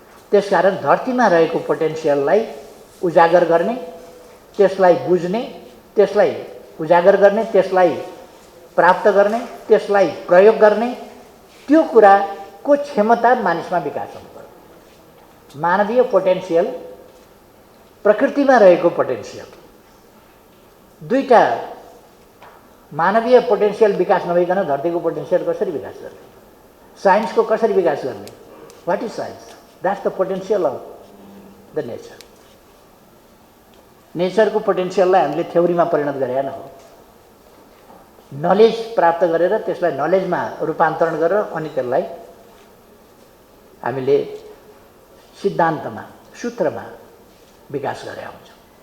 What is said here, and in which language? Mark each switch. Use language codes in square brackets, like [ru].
[ne] त्यसकारण धरतीमा रहेको पोटेन्सियललाई उजागर गर्ने, त्यसलाई बुझ्ने, त्यसलाई उजागर गर्ने, त्यसलाई प्राप्त गर्ने, त्यसलाई प्रयोग गर्ने, त्यो कुराको क्षमता मानिसमा विकास हुनुपर्छ। मानवीय पोटेन्सियल, प्रकृतिमा रहेको पोटेन्सियल, दुईटा मानवीय पोटेन्सियल विकास नभइकन धरतीको पोटेन्सियल कसरी विकास गर्ने? साइन्सको कसरी विकास गर्ने? [en] What is science? That's the potential of the nature. [ne] नेचरको पोटेन्सियललाई हामीले थ्योरीमा परिणत गरेका हो। नलेज प्राप्त गरेर त्यसलाई नलेजमा रूपान्तरण गरेर अनि त्यसलाई हामीले सिद्धान्तमा, सूत्रमा विकास गरेका हुन्छौँ।